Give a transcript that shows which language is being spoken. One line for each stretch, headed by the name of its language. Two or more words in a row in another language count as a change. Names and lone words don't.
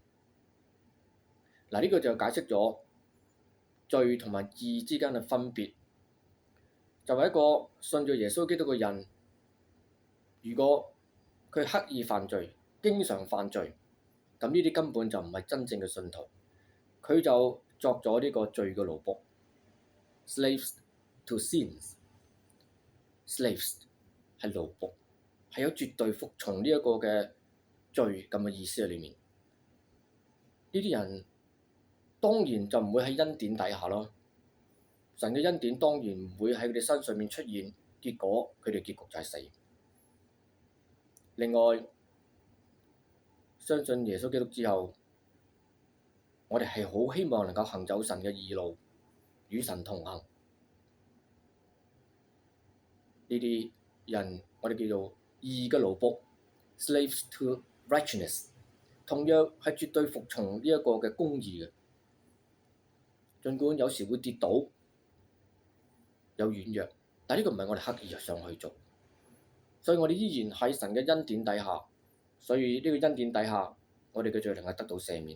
Cantonese: 嗱，呢個就解釋咗罪同埋義之間嘅分別。就係一個信咗耶穌基督嘅人，如果佢刻意犯罪、經常犯罪，咁呢啲根本就唔係真正嘅信徒，佢就作咗呢個罪嘅奴僕 ，
English: slaves to sins，
Cantonese: slaves 係奴僕，係有絕對服從呢一個嘅罪咁嘅意思喺裏面。呢啲人當然就唔會喺恩典底下咯。神嘅恩典當然唔會喺佢哋身上面出現，結果佢哋結局就係死。另外，相信耶穌基督之後，我哋係好希望能夠行走神嘅義路，與神同行。呢啲人我哋叫做義嘅奴僕
English: （slaves to righteousness），
Cantonese: 同樣係絕對服從呢一個嘅公義嘅，儘管有時會跌倒，有軟弱，但呢個唔係我哋刻意上去做，所以我哋依然喺神嘅恩典底下，所以呢個恩典底下，我哋嘅罪能夠得到赦免。